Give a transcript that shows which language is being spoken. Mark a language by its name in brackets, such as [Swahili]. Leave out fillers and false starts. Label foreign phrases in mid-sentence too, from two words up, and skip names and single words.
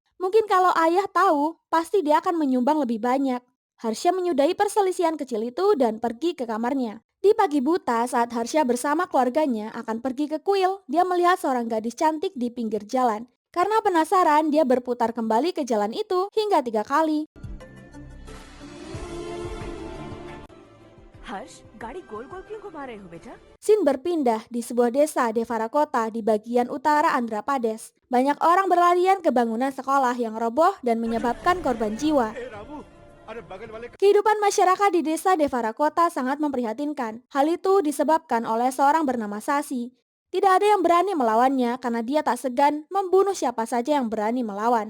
[Indonesian] Mungkin kalau ayah tahu, pasti dia akan menyumbang lebih banyak. Harsha menyudahi perselisihan kecil itu dan pergi ke kamarnya. Di pagi buta saat Harsha bersama keluarganya akan pergi ke kuil, dia melihat seorang gadis cantik di pinggir jalan. Karena penasaran, dia berputar kembali ke jalan itu hingga 3 kali. [Hindi] हर्ष गाड़ी गोल गोल क्यों घुमा रहे हो बेटा? [Indonesian] Scene berpindah di sebuah desa Devarakota di bagian utara Andhra Pradesh. Banyak orang berlarian ke bangunan sekolah yang roboh dan menyebabkan korban jiwa. Kehidupan masyarakat di desa Devarakota sangat memprihatinkan. Hal itu disebabkan oleh seorang bernama Sasi. Tidak ada yang berani melawannya karena dia tak segan membunuh siapa saja yang berani melawan.